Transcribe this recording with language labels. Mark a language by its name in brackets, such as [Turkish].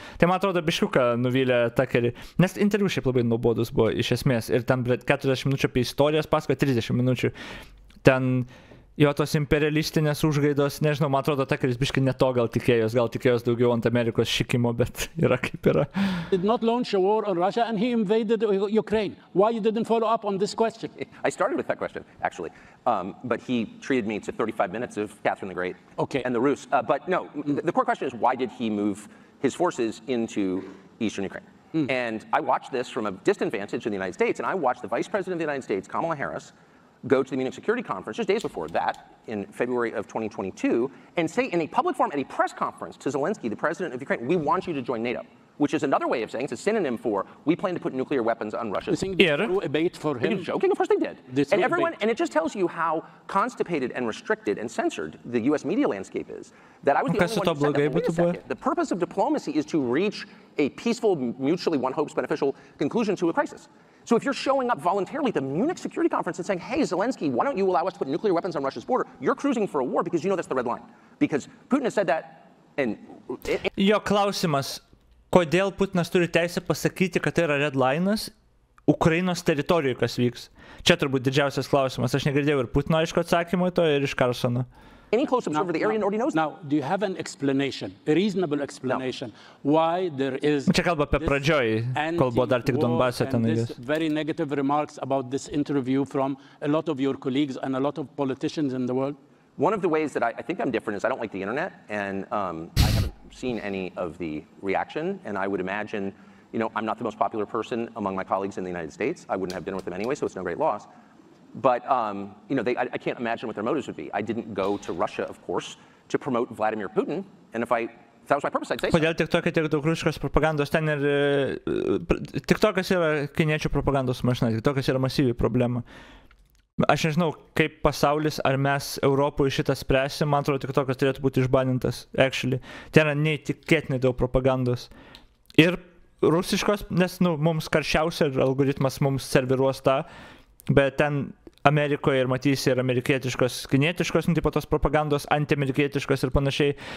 [Lithuanian] Tai man atrodo, biškuką nuvylė Tukerį. Nes interviu šiaip labai nuobodus buvo iš esmės. Ir ten 40 minučių apie istorijas pasakojo, 30 minučių. Ten jo tos imperialistinės užgaidos, nežinau, man atrodo, Tukeris biškai ne to gal tikėjos daugiau ant Amerikos šikimo, bet yra kaip yra. [English] Did not launch a war on Russia and he invaded Ukraine. Why you didn't follow up on this question? I started with that question, actually. But he treated me to 35 minutes of Catherine the Great and the Rus. But no, the core question is why did he move his forces into eastern Ukraine? And I watched this from a distant vantage in the United States, and I watched the Vice President of the United States, Kamala Harris, go to the Munich Security Conference just days before that, in February of 2022, and say in a public forum, at a press conference to Zelensky, the president of Ukraine, we want you to join NATO, which is another way of saying, it's a synonym for, we plan to put nuclear weapons on Russia. You think this threw a bait for him? Are you joking? Of course they did. And it just tells you how constipated and restricted and censored the US media landscape is, that I was the only one who said that. Wait a second. The purpose of diplomacy is to reach a peaceful, mutually one hopes beneficial conclusion to a crisis. So if you're showing up voluntarily at the Munich Security Conference and saying, hey, Zelensky, why don't you allow us to put nuclear weapons on Russia's border? You're cruising for a war because you know that's the red line. Because Putin has said that and... [Lithuanian] Jo klausimas, kodėl Putinas turi teisę pasakyti, kad tai yra red line'as, Ukrainos teritorijoje kas vyks. Čia turbūt didžiausias klausimas. Aš negirdėjau ir Putino aišku atsakymų to, ir iš Carlsono. [English] Any close observer of the area already knows that. Now, do you have an explanation, a reasonable explanation, why there is [Lithuanian] Čia kalba apie pradžioj, kol buvo dar tik Donbase ten. [English] Very negative remarks about this interview from a lot of your colleagues and a lot of politicians in the world? One of the ways that I think I'm different is I don't like the internet, and I haven't seen any of the reaction, and I would imagine, you know, I'm not the most popular person among my colleagues in the United States. I wouldn't have dinner with them anyway, so it's no great loss. But, you know, I can't imagine what their motives would be. I didn't go to Russia, of course, to promote Vladimir Putin, and if that was my purpose, I'd say so. [Lithuanian] Kodėl TikTok'e tiek daug rusiškos propagandos? Ten ir TikTok'as yra kiniečių propagandos mašina, TikTok'as yra masyvi problema. Aš nežinau, kaip pasaulis, ar mes Europoje šitą spręsim, man atrodo, TikTok'as turėtų būti išbanintas, actually. Ten yra neįtikėtinai daug propagandos. Ir rusiškos, nes, nu, mums karščiausia ir algoritmas mums serviruos tą, bet ten Amerikoje ir matysi ir amerikietiškos, kinietiškos, nu, tipo tos propagandos, antiamerikietiškos ir panašiai.